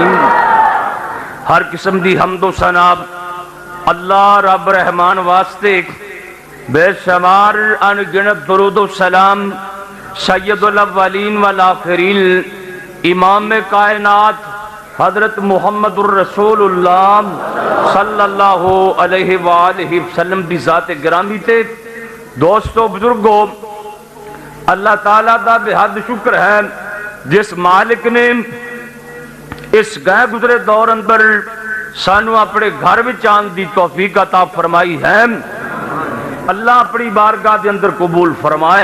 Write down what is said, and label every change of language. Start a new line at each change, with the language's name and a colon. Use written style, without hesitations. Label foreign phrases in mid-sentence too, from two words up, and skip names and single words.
Punjabi: ہر قسم دی حمد و ثناب اللہ رب رحمان واسطے، بےشمار ان گنت درود و سلام
Arabic: سيد الأولين والآخرين
Punjabi: امام کائنات حضرت
Arabic: محمد رسول الله صلى الله عليه وآله وسلم
Punjabi: دی ذات گرامی تے. دوستو بزرگو، اللہ تعالیٰ دا بےحد شکر ہے جس مالک نے اس گئے گزرے دور اندر سانوں اپنے گھر وچ آنے دی توفیق عطا فرمائی ہے.
Urdu: اللہ اپنی بارگاہ کے اندر قبول فرمائے.